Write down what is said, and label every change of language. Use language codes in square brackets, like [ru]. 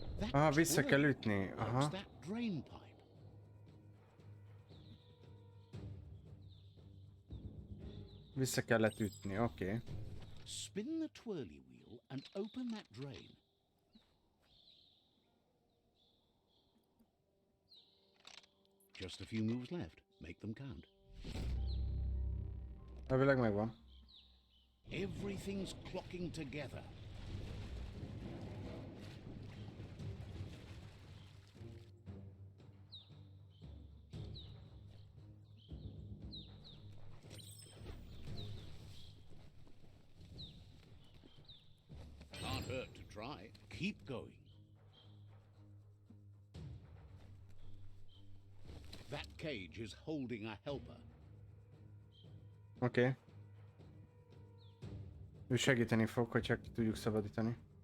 [hu] Aha, vissza kell ütni. Aha. [en] That drain pipe. [hu] Vissza kellett ütni, oké. [en] Okay. Spin the twirly wheel and open that drain. Just a few moves left. Make them count. [hu] Elvileg megvan. [en] Everything's clocking together. Can't hurt to try. Keep going. That cage is holding a helper. Oké. Okay. [hu] Ő segíteni fog, hogyha ki tudjuk szabadítani.